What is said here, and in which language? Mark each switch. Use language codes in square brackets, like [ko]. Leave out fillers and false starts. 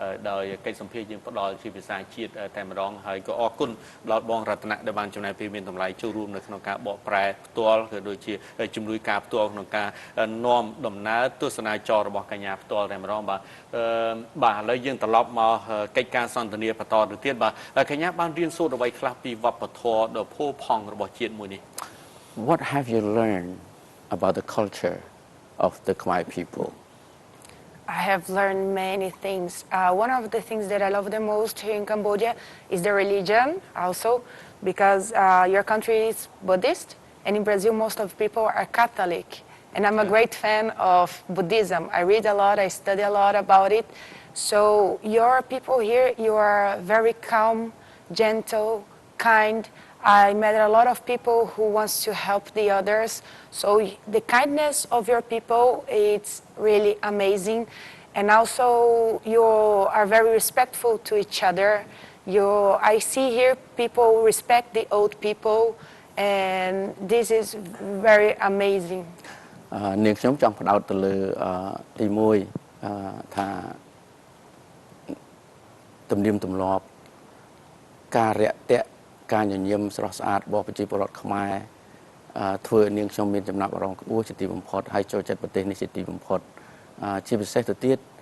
[km] ដោយកិច្ចសម្ភារយើងផ្ដល់ជាភាសាជាតិតែម្ដងហើយក៏អរគុណដល់បងរតនៈដែលបានចំណាយពេលមានតម្លៃចូលរួមនៅក្នុងការបកប្រែផ្ទាល់ក៏ដូចជាជំនួយការផ្ទាល់ក្នុងការនាំដំណើរទស្សនាចររបស់កញ្ញាផ្ទាល់តែម្ដងបាទបាទឥឡូវយើងត្រឡប់មកកិច្ចការសន្ទនាបន្តទៅទៀតបាទកញ្ញាបានរៀនសូត្រអ្វីខ្លះពីវប្បធម៌ដ៏ផូរផង់របស់ជាតិមួយនេះ [en] What have you learned about the culture of the Khmer people? I have learned many things. One of the things that I love the most here in Cambodia is the religion also because your country is Buddhist and in Brazil most of people are Catholic. And I'm a great fan of Buddhism. I read a lot, I study a lot about it. So your people here, you are very calm, gentle, kind. I met a lot of people who wants to help the others. So the kindness of your people, it's really amazing. And also you are very respectful to each other. I see here people respect the old people and this is very amazing. [km] នាងខ្ញុំចង់ផ្ដោតទៅលើទី1ថាទំនៀមទម្លាប់ការរាក់ទាក់ការញញឹមស្រស់ស្អាតរបស់ប្រជាពលរដ្ឋខ្មែរធ្វើនាងខ្ញុំមានចំណាប់អារម្មណ៍ខ្ពស់ជាទីបំផុតហើយចូលចិត្តប្រទេសនេះជាទីបំផុតជាពិសេសទៅទៀត